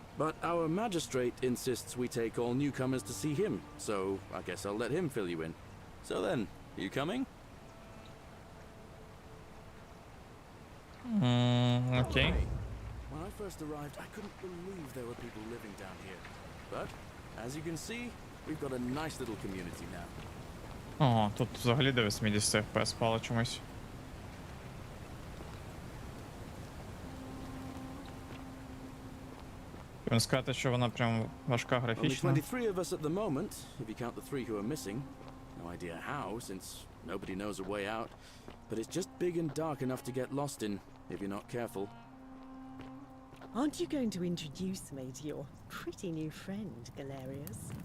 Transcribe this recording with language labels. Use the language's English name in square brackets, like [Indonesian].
[English] But our magistrate insists we take all newcomers to see him, so I guess I'll let him fill you in. So then, you coming? Okay. When I first arrived, I couldn't believe there were people living down here. But, as you can see, we've got a nice little community now. [Ukrainian] Ага, тут взагалі до 80 FPS пало чомусь. Він сказати, що вона прям важка [English] Only [Ukrainian] графічно. [English] 23 of us at the moment, if you count the 3 who are missing. No idea how, since nobody knows a way out. But it's just big and dark enough to get lost in, if you're not careful. Aren't you going to introduce me to your pretty new friend, Galerius?